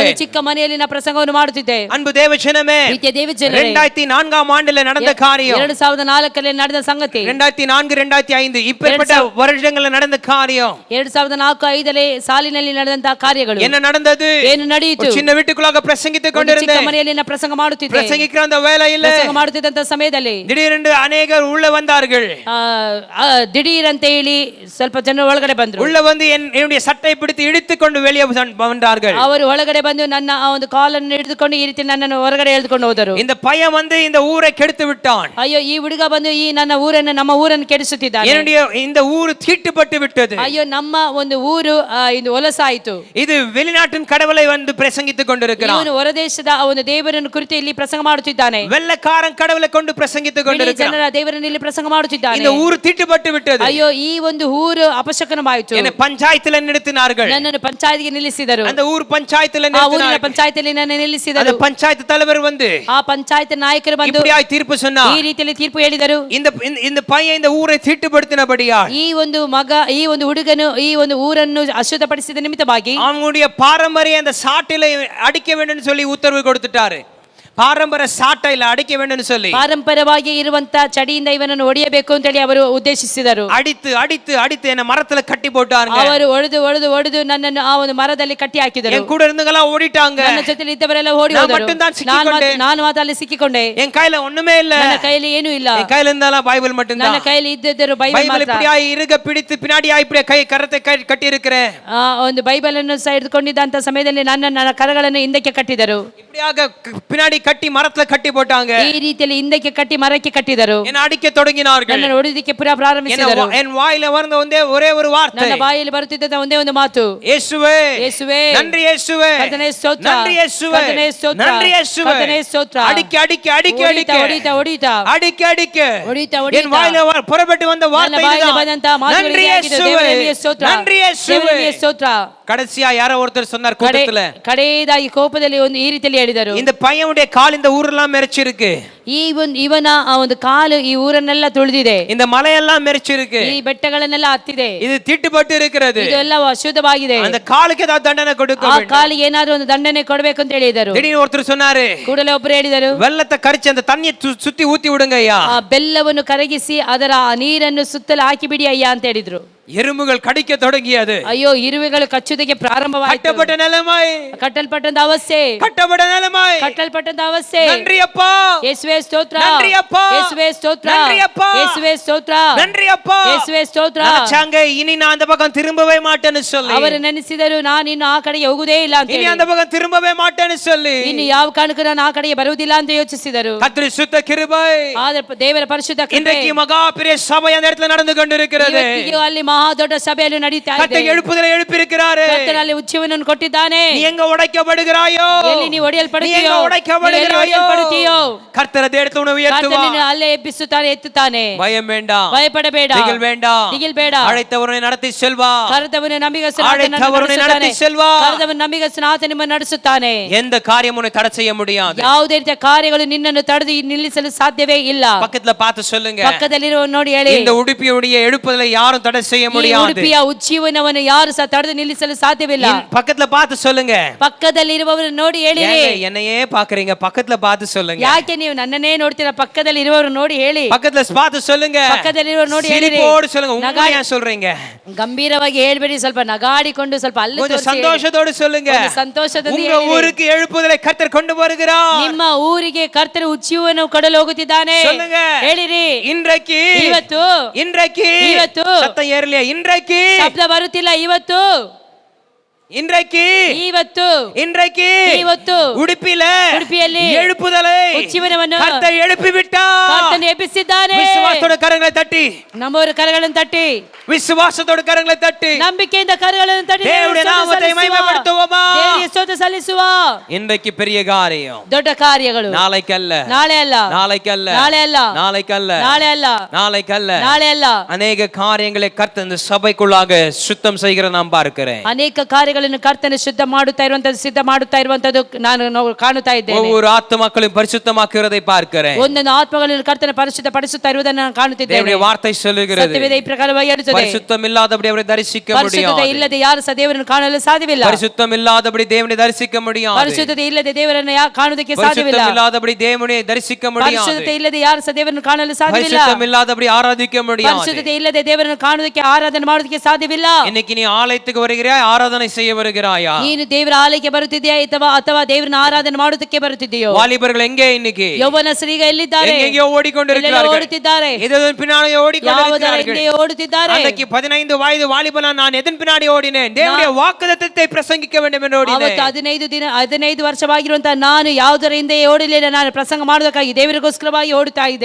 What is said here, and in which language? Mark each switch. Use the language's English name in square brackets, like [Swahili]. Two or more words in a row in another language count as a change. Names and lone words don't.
[Kannada] ಒಂದು ಚಿಕ್ಕ ಮನೆಯಲ್ಲಿ ನಾನು ಪ್ರಸಂಗವನ್ನು ಮಾಡುತ್ತಿದ್ದೆ. [Tamil] அன்பு தேவஜனமே, [Kannada] ಪ್ರೀತಿಯ ದೇವಜನರೇ, [Tamil] 2004 ஆண்டில் நடந்த காரியம், [Kannada] 2004ರಲ್ಲಿ ನಡೆದ ಸಂಗತಿ, [Tamil] 2004 2005 இப்பேற்பட்ட வருடங்களில் நடந்த காரியம், [Kannada] 2004-5ರಲ್ಲಿ ಸಾಲಿನಲ್ಲಿ ನಡೆದಂತ ಕಾರ್ಯಗಳು [Tamil] என்ன நடந்தது, [Kannada] ಏನು ನಡೆಯಿತು. [Tamil] சின்ன வீட்டுக்குள்ளாக பிரசங்கித்துக் கொண்டிருந்தேன். [Kannada] ಚಿಕ್ಕ ಮನೆಯಲ್ಲಿ ನಾನು ಪ್ರಸಂಗ ಮಾಡುತ್ತಿದ್ದೆ. [Tamil] பிரசங்கிக்கிற அந்த வேளையில் [Kannada] ಪ್ರಸಂಗ ಮಾಡುತ್ತಿದ್ದಂತ ಸಮಯದಲ್ಲಿ [Tamil] திடீரென்று அநேகர் உள்ள வந்தார்கள். [Kannada] ದಿಢೀರಂತ ಹೇಳಿ ಸ್ವಲ್ಪ ಜನರು ಒಳಗಡೆ ಬಂದ್ರು. [Tamil] உள்ள வந்து என்னுடைய சட்டை பிடித்து இழுத்துக்கொண்டு வெளியே வந்தார்கள். [Kannada] ಅವರು ಒಳಗಡೆ ಬಂದು ನನ್ನ ಆ ಒಂದು ಕಾಲನ್ನು ಹಿಡಿದುಕೊಂಡು ಈ ರೀತಿ ನನ್ನನ್ನು ಹೊರಗಡೆ ಎಳೆದುಕೊಂಡು ಹೋದರು. [Tamil] இந்த பையன் வந்து இந்த ஊரை கெடுத்து விட்டான். [Kannada] ಅಯ್ಯೋ, ಈ ಹುಡುಗ ಬಂದು ಈ ನಮ್ಮ ಊರನ್ನು ಕೆಡಿಸುತ್ತಿದ್ದಾನೆ. [Tamil] என்னுடைய இந்த ஊர் தீட்டுப்பட்டு விட்டது. [Kannada] ಅಯ್ಯೋ, ನಮ್ಮ ಒಂದು ಊರು ಇದು ಹೊಲಸಾಯಿತು. [Tamil] இது வெளிநாட்டின் கடவுளை வந்து பிரசங்கித்துக் கொண்டிருக்கிறான். [Kannada] ಇವನು ಹೊರದೇಶದ ಒಂದು ದೇವರನ್ನು ಕುರಿತು ಇಲ್ಲಿ ಪ್ರಸಂಗ ಮಾಡುತ್ತಿದ್ದಾನೆ. [Tamil] வெள்ளக்காரன் கடவுளை கொண்டு பிரசங்கித்துக் கொண்டிருக்கிறான். [Kannada] ಜನರ ದೇವರನ್ನು ಇಲ್ಲಿ ಪ್ರಸಂಗ ಮಾಡುತ್ತಿದ್ದಾನೆ. [Tamil] இந்த ஊர் தீட்டுப்பட்டு விட்டது. [Kannada] ಅಯ್ಯೋ, ಈ ಒಂದು ಊರು ಅಪಶಕನವಾಯಿತು. [Tamil] என்ன பஞ்ச பஞ்சாயத்துல நிறுத்தினார்கள். [Kannada] ನನ್ನನ್ನು ಪಂಚಾಯತ್ಗೆ ನಿಲ್ಲಿಸಿದರು. [Tamil] அந்த ஊர் பஞ்சாயத்துல [Kannada] ಆ ಊರಿನ [Tamil] நிறுத்தினார்கள். [Kannada] ಪಂಚಾಯತಿಯಲ್ಲಿ ನನ್ನ [Tamil] அந்த [Kannada] ನಿಲ್ಲಿಸಿದರು. [Tamil] பஞ்சாயத்து தலைவர் வந்து [Kannada] ಆ ಪಂಚಾಯತ್ ನಾಯಕರು ಬಂದು [Tamil] இப்படியாய் தீர்ப்பு சொன்னார். [Kannada] ಈ ರೀತಿಯಲ್ಲಿ ತೀರ್ಪು ಹೇಳಿದರು. [Tamil] இந்த பையன் இந்த ஊரை தீட்டுப்படுத்தினபடியா [Kannada] ಈ ಒಂದು ಮಗ, ಈ ಒಂದು ಹುಡುಗನು ಈ ಒಂದು ಊರನ್ನು ಅಶುದ್ಧಪಡಿಸಿದ ನಿಮಿತ್ತವಾಗಿ [Tamil] அவங்களுடைய பாரம்பரிய அந்த சாட்டில அடிக்க வேண்டும் சொல்லி உத்தரவு கொடுத்துட்டாரு. பாரம்பரிய சாட்டையில அடிக்க வேண்டும் சொல்லி [Kannada] ಪಾರಂಪರವಾಗಿ ಇರುವಂತ ಚಡಿಯಿಂದ ಇವನನ್ನು ಹೊಡೆಯಬೇಕು ಅಂತ ಹೇಳಿ ಅವರು ಉದ್ದೇಶಿಸಿದರು. [Tamil] அடித்து அடித்து அடித்து என்ன மரத்துல கட்டி போட்டாருங்க. [Kannada] ಅವರು ಹೊಡೆದು ಹೊಡೆದು ಹೊಡೆದು ನನ್ನನ್ನು ಆ ಒಂದು ಮರದಲ್ಲಿ ಕಟ್ಟಿ ಹಾಕಿದರು. [Tamil] என் கூட இருந்தவங்க ஓடிட்டாங்க. [Kannada] ನನ್ನ ಜೊತೆಲಿ ಇದ್ದವರೆಲ್ಲ ಓಡಿ [Tamil] நான் [Kannada] ಹೋದರು. [Tamil] மட்டும்தான் சிக்கிக்கொண்டேன். [Kannada] ನಾನು ಮಾತ್ರ ಅಲ್ಲಿ ಸಿಕ್ಕಿಕೊಂಡೆ. [Tamil] என் கையில ஒண்ணுமே இல்ல. [Kannada] ನನ್ನ ಕೈಯಲ್ಲಿ ಏನೂ ಇಲ್ಲ. [Tamil] என் கையில இருந்தாலும் பைபிள் மட்டும்தான். [Kannada] ನನ್ನ ಕೈಯಲ್ಲಿ ಇದ್ದಿದ್ದರು ಬೈಬಲ್ [Tamil] பைபிள் [Kannada] ಮಾತ್ರ. [Tamil] இப்படியா இருக பிடித்து பின்னாடியா இப்படியே கை கரத்தை கட்டி இருக்கிறேன். [Kannada] ಆ ಒಂದು ಬೈಬಲ್ ಅನ್ನು ಹಿಡಿದುಕೊಂಡಿದ್ದಂತ ಸಮಯದಲ್ಲಿ ನನ್ನ ಕರಗಳನ್ನು ಹಿಂದಕ್ಕೆ ಕಟ್ಟಿದರು. [Tamil] இப்படியாக பின்னாடி கட்டி மரத்துல கட்டி போட்டாங்க. [Kannada] ಈ ರೀತಿಯಲ್ಲಿ ಹಿಂದಕ್ಕೆ ಕಟ್ಟಿ ಮರಕ್ಕೆ ಕಟ್ಟಿದರು. [Tamil] என்ன ಅಡಿக்க தொடங்கினார்கள். [Kannada] ನನ್ನನ್ನು ಹೊಡೆದಕ್ಕೆ ಪುನಃ ಪ್ರಾರಂಭಿಸಿದರು. [Tamil] என் வாயில வந்த ஒரே ஒரு வார்த்தை. [Kannada] ನನ್ನ ಬಾಯಲ್ಲಿ ಬರುತ್ತಿದ್ದ ಒಂದೇ ಒಂದು ಮಾತು, ಯೇಸುವೇ ಯೇಸುವೇ, [Tamil] நன்றி ಯೇಸುವೇ, [Kannada] ಕರ್ತನೇ ಸ್ತೋತ್ರ, [Tamil] நன்றி ಯೇಸುವೇ, [Kannada] ಕರ್ತನೇ ಸ್ತೋತ್ರ, [Tamil] நன்றி ಯೇಸುವೇ, [Kannada] ಕರ್ತನೇ ಸ್ತೋತ್ರ. [Tamil] அடிக்க அடிக்க அடிக்க அடிக்க [Kannada] ಹೊಡಿತಾ ಹೊಡಿತಾ [Tamil] அடிக்க அடிக்க [Kannada] ಹೊಡಿತಾ [Tamil] என் வாயில புறப்பட்டு வந்த வார்த்தை [Kannada] ಬಂದಂತ [Tamil] இதுதான். நன்றி [Kannada] ಮಾತುಗಳಿಗೆ ಯೇಸುವೇ, ದೇವರಿಗೆ ಸ್ತೋತ್ರ, [Tamil] நன்றி ಯೇಸುವೇ. [Kannada] ದೇವರಿಗೆ ಸ್ತೋತ್ರ. [Tamil] கடைசியா யாரோ ஒருத்தர் சொன்னார் கூட்டத்துல, [Kannada] ಕಡೆಯದಾಗಿ ಕೋಪದಲ್ಲಿ ಒಂದು ಈ ರೀತಿಯಲ್ಲಿ ಹೇಳಿದರು, [Tamil] இந்த பையனுடைய கால் இந்த ஊரெல்லாம் மெரிச்சிருக்கு. [Kannada] ಇವನ ಆ ಒಂದು ಕಾಲು ಈ ಊರನ್ನೆಲ್ಲ ತುಳಿದಿದೆ. [Tamil] இந்த மலையெல்லாம் மெரிச்சிருக்கு. [Kannada] ಈ ಬೆಟ್ಟಗಳನ್ನೆಲ್ಲ ಹತ್ತಿದೆ. [Tamil] இது தீட்டுப்பட்டு இருக்கிறது. [Kannada] ಇದೆಲ್ಲ ಅಶುದ್ಧವಾಗಿದೆ. [Tamil] அந்த காலுக்கு ஏதாவது தண்டனை கொடுக்க [Kannada] ಆ [Tamil] வேண்டும். [Kannada] ಕಾಲಿಗೆ ಏನಾದರೂ ಒಂದು ದಂಡನೆ ಕೊಡಬೇಕು ಅಂತ ಹೇಳಿದರು. [Tamil] திடீர்னு ஒருத்தர் சொன்னாரு, [Kannada] ಕೂಡಲೇ ಒಬ್ಬರು ಹೇಳಿದರು, [Tamil] வெள்ளத்தை கரிச்சு அந்த தண்ணியை சுத்தி ஊத்தி விடுங்க ஐயா. [Kannada] ಆ ಬೆಲ್ಲವನ್ನು ಕರಗಿಸಿ ಅದರ ಆ ನೀರನ್ನು ಸುತ್ತಲೂ ಹಾಕಿಬಿಡಿ ಅಯ್ಯ ಅಂತ ಹೇಳಿದ್ರು. [Tamil] எறும்புகள் கடிக்க தொடங்கியது. [Kannada] ಅಯ್ಯೋ, ಇರುವೆಗಳು ಕಚ್ಚುವುದಕ್ಕೆ ಪ್ರಾರಂಭವಾಯಿತು. [Tamil] கட்டப்பட்ட நிலைமை, [Kannada] ಕಟ್ಟಲ್ಪಟ್ಟಂತ ಅವಸ್ಥೆ, [Tamil] கட்டப்பட்ட நிலைமை, [Kannada] ಕಟ್ಟಲ್ಪಟ್ಟಂತ ಅವಸ್ಥೆ. [Tamil] நன்றி அப்பா, [Kannada] ಯೇಸುವೇ ಸ್ತೋತ್ರ, [Tamil] நன்றி அப்பா, [Kannada] ಯೇಸುವೇ ಸ್ತೋತ್ರ, [Tamil] நன்றி அப்பா, [Kannada] ಯೇಸುವೇ ಸ್ತೋತ್ರ, [Tamil] நன்றி அப்பா, [Kannada] ಯೇಸುವೇ ಸ್ತೋತ್ರ. [Tamil] நினைச்சாங்க இனி நான் அந்த பக்கம் திரும்பவே மாட்டேன்னு சொல்லி. [Kannada] ಅವರು ನೆನೆಸಿದರು, ನಾನು ಇನ್ನು ಆ ಕಡೆಗೆ ಹೋಗುವುದೇ ಇಲ್ಲ ಅಂತ [Tamil] இனி [Kannada] ಹೇಳಿ. [Tamil] அந்த பக்கம் திரும்பவே மாட்டேன்னு சொல்லி [Kannada] ಇನ್ನು ಯಾವ ಕಾರಣಕ್ಕೂ ನಾನು ಆ ಕಡೆಗೆ ಬರುವುದಿಲ್ಲ ಅಂತ ಯೋಚಿಸಿದರು. [Tamil] கர்த்தருடைய சுத்த கிருபை [Kannada] ಆದರೆ ದೇವರ ಪರಿಶುದ್ಧ ಕೃಪೆ [Tamil] இன்றைக்கு மகா பெரிய சபை அந்த இடத்துல நடந்து கொண்டிருக்கிறது. [Kannada] ಇವತ್ತಿಗೂ ಅಲ್ಲಿ ಮಹಾ ದೊಡ್ಡ ಸಭೆಯಲ್ಲಿ ನಡೀತಾ ಇದೆ. [Tamil] கர்த்தர் எழுப்புதலை எழுப்பியிருக்கிறாரு. [Kannada] ಕರ್ತನು ಅಲ್ಲಿ ಉಚ್ಚವನ್ನು ಕೊಟ್ಟಿದ್ದಾನೆ. [Tamil] நீ எங்க உடைக்கப்படுகிறாயோ, [Kannada] ಎಲ್ಲಿ ನೀ ಒಡೆಯಲ್ಪಡುತ್ತೀಯೋ, [Tamil] நீ எங்க உடைக்கப்படுகிறாயோ, கர்த்தர் அந்த இடத்துல உன்னை உயர்த்துவார். [Kannada] ಕರ್ತನು ಅಲ್ಲೇ ಎಬ್ಬಿಸುತ್ತಾನೆ, ಎತ್ತುತ್ತಾನೆ. [Tamil] பயம் வேண்டாம், [Kannada] ಭಯಪಡಬೇಡ, [Tamil] திகில் வேண்டாம், [Kannada] ದಿಗಿಲ್ ಬೇಡ. [Tamil] அழைத்தவரை நடத்தி செல்வார். [Kannada] ಕರೆದವನು ನಂಬಿಗಸ್ತನು, [Tamil] அழைத்தவரை நடத்தி செல்வார். [Kannada] ಕರೆದವನು ನಂಬಿಗಸ್ತನು, ಆತ ನಿಮ್ಮನ್ನು ನಡೆಸುತ್ತಾನೆ. [Tamil] எந்த காரியம் உன்னை தடை செய்ய முடியாது. [Kannada] ಯಾವುದೇ ರೀತಿಯ ಕಾರ್ಯಗಳು ನಿನ್ನನ್ನು ತಡೆದು ನಿಲ್ಲಿಸಲು ಸಾಧ್ಯವೇ ಇಲ್ಲ. [Tamil] பக்கத்துல பார்த்து சொல்லுங்க, [Kannada] ಪಕ್ಕದಲ್ಲಿರುವ ನೋಡಿ ಹೇಳಿ, [Tamil] இந்த உடுப்பியுடைய எழுப்புதலை யாரும் தடை செய்ய [Kannada] ಈ [Tamil] முடியாது. [Kannada] ಉಡುಪಿಯ ಉಜ್ಜೀವನವನ್ನು ಯಾರು ಸಹ ತಡೆದು ನಿಲ್ಲಿಸಲು ಸಾಧ್ಯವಿಲ್ಲ. [Tamil] பக்கத்துல பார்த்து சொல்லுங்க, [Kannada] ಪಕ್ಕದಲ್ಲಿರುವವರು ನೋಡಿ ಹೇಳಿ. [Tamil] என்னையே பாக்குறீங்க, பக்கத்துல பார்த்து சொல்லுங்க. [Kannada] ಯಾಕೆ ನೀವು ನನ್ನನ್ನೇ ನೋಡ್ತೀರಾ? ಪಕ್ಕದಲ್ಲಿ ಇರುವವರು ನೋಡಿ ಹೇಳಿ. [Tamil] பக்கத்துல பார்த்து சொல்லுங்க, [Kannada] ಪಕ್ಕದಲ್ಲಿರುವವರು ನೋಡಿ ಹೇಳಿ. [Tamil] சிரிப்போடு சொல்லுங்க. உண்மையா சொல்றீங்க, [Kannada] ಗಂಭೀರವಾಗಿ ಹೇಳ್ಬೇಡಿ. ಸ್ವಲ್ಪ ನಗಾಡಿಕೊಂಡು ಸ್ವಲ್ಪ ಅಲ್ಲಿ [Tamil] கொஞ்சம் சந்தோஷத்தோடு சொல்லுங்க. [Kannada] ಸಂತೋಷದೊಂದಿಗೆ [Tamil] உங்க ஊருக்கு எழுப்புதலை கர்த்தர் கொண்டு வருகிறார். [Kannada] ನಿಮ್ಮ ಊರಿಗೆ ಕರ್ತರು ಉಜ್ಜೀವನ ಕೊಡಲು ಹೋಗುತ್ತಿದ್ದಾನೆ. [Tamil] சொல்லுங்க, [Kannada] ಹೇಳಿರಿ. [Tamil] இன்றைக்கு, [Kannada] ಇವತ್ತು, [Tamil] இன்றைக்கு, [Kannada] ಇವತ್ತು [Tamil] சத்தம் ஏறலையா? இன்றைக்கு [Kannada] ಶಬ್ದ ಬರುತ್ತಿಲ್ಲ. ಇವತ್ತು, [Tamil] இன்றைக்கு, [Kannada] ಇವತ್ತು, [Tamil] இன்றைக்கு [Kannada] ಇವತ್ತು [Tamil] உடுப்பிಯಲ್ಲಿ எழுப்புதலை [Kannada] ಉಜ್ಜೀವನವನ್ನು [Tamil] கர்த்தர் எழுப்பி விட்டார். [Kannada] ಕರ್ತನು ಎಬ್ಬಿಸಿದ್ದಾನೆ. [Tamil] விசுவாசத்தோட கரங்களை தட்டி, [Kannada] ನಮ್ಮವರ ಕರಗಳನ್ನು ತಟ್ಟಿ, [Tamil] விசுவாசத்தோட கரங்களை தட்டி [Kannada] ನಂಬಿಕೆಯಿಂದ ಕರಗಳನ್ನು ತಟ್ಟಿ [Tamil] தேவனுடைய நாமத்தை மகிமைப்படுத்துவோமா? [Kannada] ದೇವರಿಗೆ ಸ್ತೋತ್ರ ಸಲ್ಲಿಸುವ. [Tamil] இன்றைக்கு பெரிய காரியம், [Kannada] ದೊಡ್ಡ ಕಾರ್ಯಗಳು [Tamil] நாளைக்கல்ல, [Kannada] ನಾಳೆ ಅಲ್ಲ, [Tamil] நாளைக்கல்ல, [Kannada] ನಾಳೆ ಅಲ್ಲ, [Tamil] நாளைக்கல்ல, [Kannada] ನಾಳೆ ಅಲ್ಲ, [Tamil] நாளைக்கல்ல, [Kannada] ನಾಳೆ ಅಲ್ಲ. [Tamil] அநேக காரியங்களை கர்த்தர் இந்த சபைக்குள்ளாக சுத்தம் செய்கிற நான் பார்க்கிறேன். [Kannada] ಅನೇಕ ಕಾರ್ಯಗಳನ್ನು ಕರ್ತನು ಶುದ್ಧ ಮಾಡುತ್ತಾ ಇರುವಂತದ್ದು, ಸಿದ್ಧ ಮಾಡುತ್ತಾ ಇರುವಂತದ್ದು ನಾನು ಕಾಣುತ್ತಾ ಇದ್ದೇನೆ. [Tamil] ஒவ்வொரு ஆத்துமாக்களையும் பரிசுத்தமாக்குறதை பார்க்கிறேன். [Kannada] ಒಂದೊಂದು ಆತ್ಮಗಳನ್ನು ಕರ್ತನ ಪರಿಶುದ್ಧ ಪಡಿಸುತ್ತಾ ಇರುವುದನ್ನು ನಾನು ಕಾಣುತ್ತಿದ್ದೇನೆ. [Tamil] தேவனுடைய வார்த்தை சொல்லுகிறது, [Kannada] ಸತ್ಯವೇದ ಈ ಪ್ರಕಾರವಾಗಿ ಹೇಳುತ್ತದೆ, [Tamil] பரிசுத்தம் இல்லாதபடி அவரை தரிசிக்க [Kannada] ಪರಿಶುದ್ಧತೆ [Tamil] முடியாது. [Kannada] ಇಲ್ಲದೆ ಯಾರು ಸಹ ದೇವರನ್ನು ಕಾಣಲು ಸಾಧ್ಯವಿಲ್ಲ. [Tamil] பரிசுத்தம் இல்லாதபடி தேவனை தரிசிக்க முடியாது. [Kannada] ಪರಿಶುದ್ಧತೆ ಇಲ್ಲದೆ ದೇವರನ್ನು ಕಾಣುವುದಕ್ಕೆ ಸಾಧ್ಯವಿಲ್ಲ. [Tamil] பரிசுத்தம் இல்லாதபடி தேவனை தரிசிக்க முடியாது. [Kannada] ಪರಿಶುದ್ಧತೆ ಇಲ್ಲದೆ ಯಾರು ಸಹ ದೇವರನ್ನು ಕಾಣಲು ಸಾಧ್ಯವಿಲ್ಲ. [Tamil] பரிசுத்தம் இல்லாதபடி ஆராதிக்க முடியாது. [Kannada] ಪರಿಶುದ್ಧತೆ ಇಲ್ಲದೆ ದೇವರನ್ನು ಕಾಣುವುದಕ್ಕೆ, ಆರಾಧನೆ ಮಾಡುವುದಕ್ಕೆ ಸಾಧ್ಯವಿಲ್ಲ. [Tamil] இன்னைக்கு நீ ஆலயத்துக்கு வருகிறாய், ஆராதனை செய்ய வருகிறாயா? [Kannada] ನೀನು ದೇವರ ಆಲಯಕ್ಕೆ ಬರುತ್ತಿದೆಯಾ ಅಥವಾ ದೇವರನ್ನ ಆರಾಧನೆ ಮಾಡುವುದಕ್ಕೆ ಬರುತ್ತಿದೆಯೋ? [Tamil] வாலிபர்கள் எங்கே இன்னைக்கு? [Kannada] ಯೌವನಸ್ಥರು ಈಗ ಎಲ್ಲಿದ್ದಾರೆ? [Tamil] எங்கேயோ ஓடிக்கொண்டிருக்கிறார்கள், [Kannada] ಓಡುತ್ತಿದ್ದಾರೆ. [Tamil] எதன் பின்னாடி ஓடிக்கொண்டிருக்கிறார்கள். [Kannada] ಓಡುತ್ತಿದ್ದಾರೆ. [Tamil] அன்றைக்கு 15 வயது வாலிபனா நான் எதன் பின்னாடி ஓடினேன்? தேவனுடைய வாக்குத்தத்தத்தை பிரசங்கிக்க வேண்டும் என்று ஓடினேன். [Kannada] ಅವತ್ತು 15 ವರ್ಷವಾಗಿರುವಂತಹ ನಾನು ಯಾವುದರ ಹಿಂದೆ ಓಡಲಿಲ್ಲ. ನಾನು ಪ್ರಸಂಗ ಮಾಡೋದಕ್ಕಾಗಿ ದೇವರಿಗೋಸ್ಕರವಾಗಿ ಓಡುತ್ತಾ ಇದ್ದೆ.